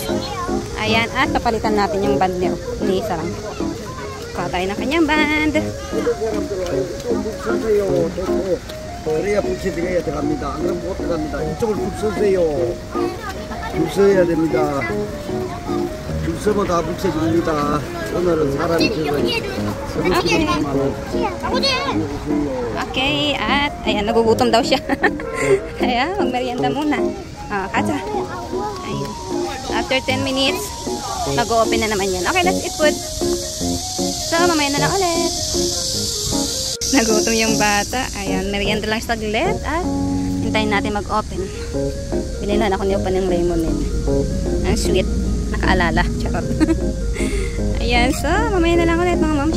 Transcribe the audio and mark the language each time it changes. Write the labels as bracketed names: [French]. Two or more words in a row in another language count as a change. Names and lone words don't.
[Filipino] Ayan, at papalitan natin yung band ni Sarang. Kuha tayo ng kanyang band. [Korean] 그래야 붙여드려야 들어갑니다. 안 그러면 못 들어갑니다. 이쪽을 붙여주세요. 붙여야 됩니다. 붙여면 다 붙여줍니다. 오늘은 사람이 [Filipino] Okay, at ayan, nagugutom daw siya. Kaya magmerienda muna. Kacha. Ayan. [English] After 10 minutes, [Filipino] mag-open na naman yan. [English] Okay, let's eat food. So, [Filipino] mamaya na lang ulit. Nagutom yung bata. Ayan, merienda lang saglit at hintayin natin mag-open. Binilhan ako niyo pa ng lemonade. Ang sweet. Nakaalala. Charot. Ayan, so mamaya na lang ulit mga mamshi.